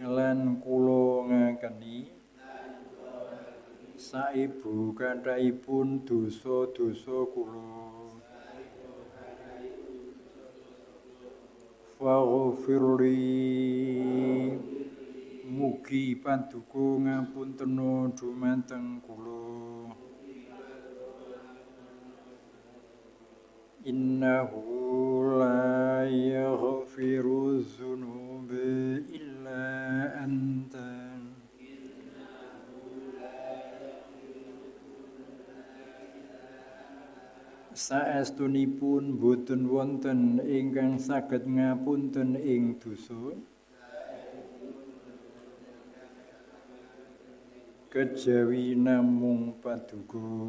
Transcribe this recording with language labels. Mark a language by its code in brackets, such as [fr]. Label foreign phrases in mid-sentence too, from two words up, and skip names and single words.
[jv] lan kula ngakeni saibu kathahipun dosa-dosa kula. Faghfirli mugi paduka ngapuntena dumateng kula. [ar] Innahu la yaghfiru dzunuba illa anta. [jv] Saestunipun boten wonten ingkang saged ngapunten ing dosa kejawi namung paduka.